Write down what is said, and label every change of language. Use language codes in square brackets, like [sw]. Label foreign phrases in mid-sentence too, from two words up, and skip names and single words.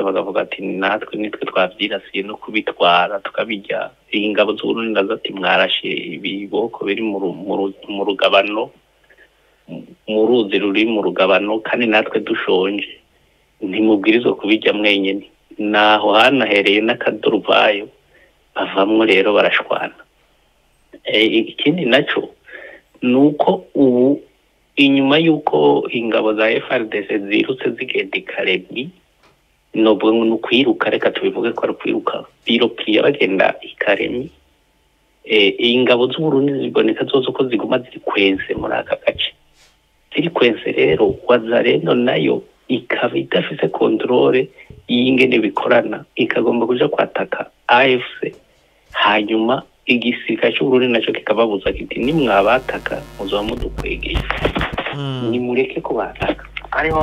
[rn] bagavuga ati natwe nitwe twabyirasiye no kubitwara tukabijya ingabo z'Uburundi nazo ati mwarashe ibiboko biri mu rugabano mu ruzi ruri mu rugabano kandi natwe dushonje ntimubwirizwa kubijya mwenyine naho hanahereye n'akaduruvayo bavamwo rero barashwana ikindi nacyo ni uko ubu inyuma y'uko ingabo za FRDC zirutse zigenda ikaremi nubwo n'ukwiruka reka tubivuge ko ari kwiruka biropiriye bagenda ikaremi ingabo z'Uburundi ziboneka zose ko ziguma ziri kweze muri aka gace ziri kweze rero Wazalendo nayo ikaba idafise controle y'ingene bikorana ikagomba kuja kwataka AFC hanyuma igisirikare cy'Uburundi nacyo kikababuza kiti nimwabataka muzoba mudukwegeye nimureke ko bataka ariho